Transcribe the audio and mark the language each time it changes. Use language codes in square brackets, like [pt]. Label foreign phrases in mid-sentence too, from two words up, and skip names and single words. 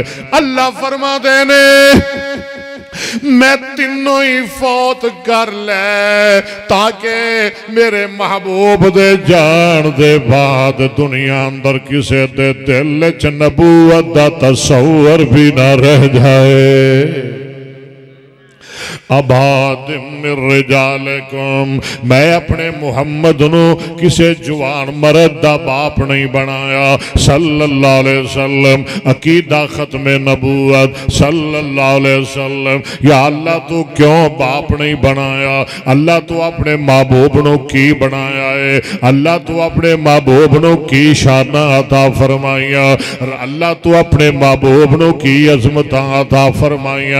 [pa] اللہ فرماتے نے میں تینوں ہی فوت کر لے، تاکہ میرے محبوب دے جان دے بعد دنیا اندر کسے دے دل چ نبوت دا تصور بھی نہ رہ جائے. [ar] ابا احد من رجالکم, [pa] میں اپنے محمد نوں کسے جوان مرد دا باپ نہیں بنایا [ar] صلى الله عليه وسلم. [ur] عقیدہ ختم نبوت [ar] صلى الله عليه وسلم. [pa] یا اللہ تو کیوں باپ نہیں بنایا؟ اللہ تو اپنے محبوب نوں کی بنایا اے? اللہ تو اپنے محبوب نوں کی شاناں عطا فرمایا? اللہ تو اپنے محبوب نوں کی عظمت عطا فرمایا?